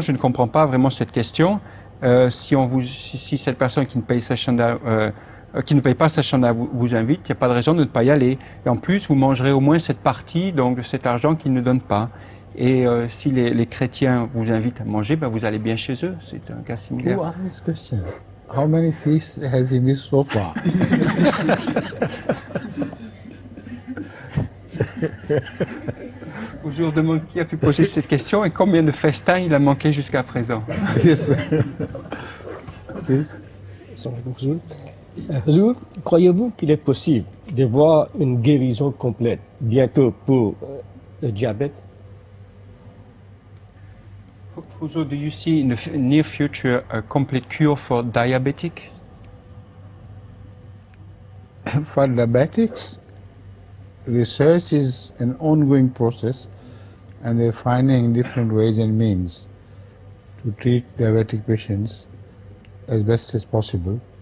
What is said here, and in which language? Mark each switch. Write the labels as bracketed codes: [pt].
[fr] Je ne comprends pas vraiment cette question. Si cette personne qui ne paye sa chanda, qui ne paye pas sa chanda vous invite, il n'y a pas de raison de ne pas y aller. Et en plus, vous mangerez au moins cette partie donc, de cet argent qu'il ne donne pas. Et si les chrétiens vous invitent à manger, ben vous allez bien chez eux. C'est un cas similaire. [en] Who asked this question? How many feasts has he missed so far? [fr] Je vous demande qui a pu poser cette question et combien de festins il a manqué jusqu'à présent. [en] Yes. [fr] Huzour, croyez-vous qu'il est possible de voir une guérison complète bientôt pour le diabète? [en] Huzour, do you see in the near future a complete cure for diabetic? For diabetics, research is an ongoing process and they're finding different ways and means to treat diabetic patients as best as possible.